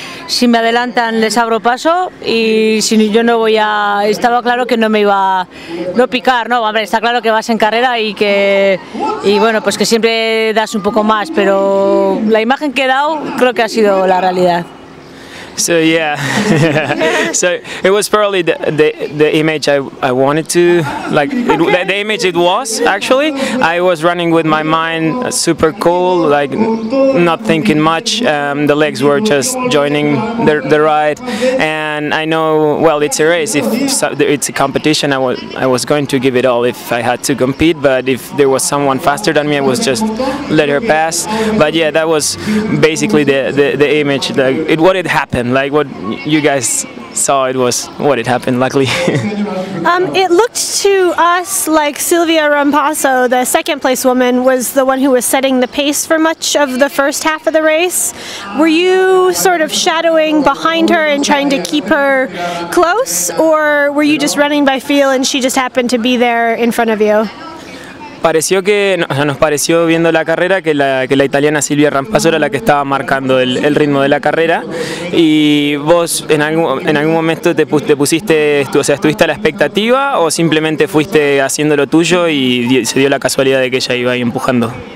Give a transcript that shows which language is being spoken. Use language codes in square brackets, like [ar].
[es] Si me adelantan les abro paso y si yo no voy a... Estaba claro que no me iba a picar, ¿no? Hombre, está claro que vas en carrera y bueno, pues que siempre das un poco más, pero la imagen que he dado creo que ha sido la realidad. [en] So yeah, so it was probably the image I wanted to, like the image it was actually. I was running with my mind super cool, like not thinking much. The legs were just joining the ride, and I know, well, it's a race. If it's a competition, I was going to give it all if I had to compete. But if there was someone faster than me, I was just let her pass. But yeah, that was basically the image, what had happened. Like what you guys saw, it was what had happened, luckily. It looked to us like Silvia Rampasso, the second place woman, was the one who was setting the pace for much of the first half of the race. Were you sort of shadowing behind her and trying to keep her close, or were you just running by feel and she just happened to be there in front of you? [es] Nos pareció viendo la carrera que la italiana Silvia Rampasso era la que estaba marcando el ritmo de la carrera, y vos en algún momento te pusiste, o sea, ¿estuviste a la expectativa o simplemente fuiste haciendo lo tuyo y se dio la casualidad de que ella iba ahí empujando?